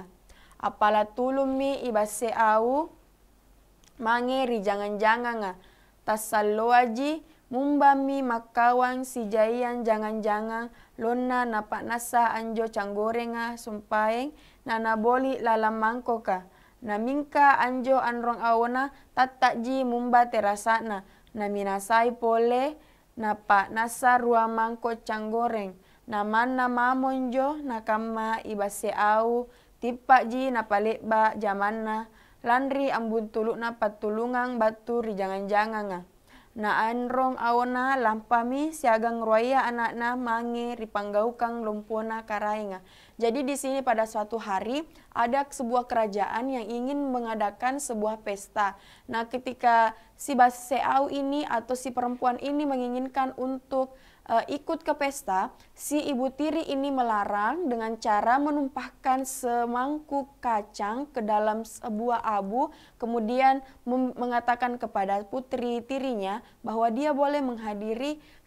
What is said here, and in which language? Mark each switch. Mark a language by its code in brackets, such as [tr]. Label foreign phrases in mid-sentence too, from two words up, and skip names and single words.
[mak] Apala tulumi ibase au, mange ri jangan-janganga, tasaloaji mumbami makawang si jaian jangan-jangan lona napak nasa anjo canggorenga sumpaeng nana boli lalam mangkoka namingka anjo anrong aona tatakji mumba terasana naminasai pole napak nasa rua mangko canggoreng namana mamonjo nakama ibase au tipakji napalekba jamanna landri ambun tuluk na patulungang batu ri jangan-jangan na anrong aona lampami siagang roya anakna mange ri panggaukang lumpona karainga. [id] Jadi di sini pada suatu hari ada sebuah kerajaan yang ingin mengadakan sebuah pesta. Nah, ketika si Baseau ini atau si perempuan ini menginginkan untuk ikut ke pesta, si ibu tiri ini melarang dengan cara menumpahkan semangkuk kacang ke dalam sebuah abu, kemudian mengatakan kepada putri tirinya bahwa dia boleh menghadiri